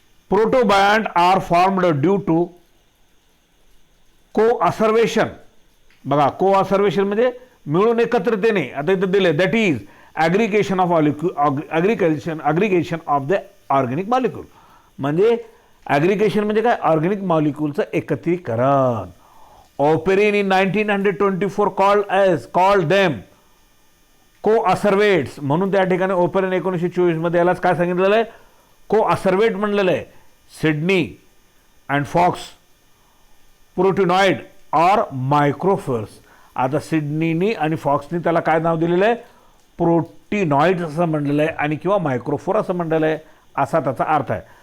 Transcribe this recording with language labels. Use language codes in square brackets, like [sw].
[en] Protobiont are formed due to coacervation. [mr] बघा को असर्वेशन म्हणजे मिळून एकत्रिततेने. आता इथे दिले [en] That is aggregation of aggregation of the organic molecule. [mr] म्हणजे ॲग्रिगेशन म्हणजे काय, ऑर्गॅनिक मॉलिक्यूलचं एकत्रीकरण. [en] Oparin in 1924 called them coacervates. [mr] म्हणून त्या ठिकाणी ओपेरिन 1924 मध्ये यालाच काय सांगितलेलं आहे, को असर्वेट म्हणलेलं आहे. [en] Sidney and Fox proteinoid or microspheres. [mr] आता सिडनीनी आणि फॉक्सनी त्याला काय नाव दिलेलं आहे, प्रोटिनॉइड्स असं म्हणलेलं आहे आणि किंवा मायक्रोफोर असं म्हणलेलं आहे असा त्याचा अर्थ आहे.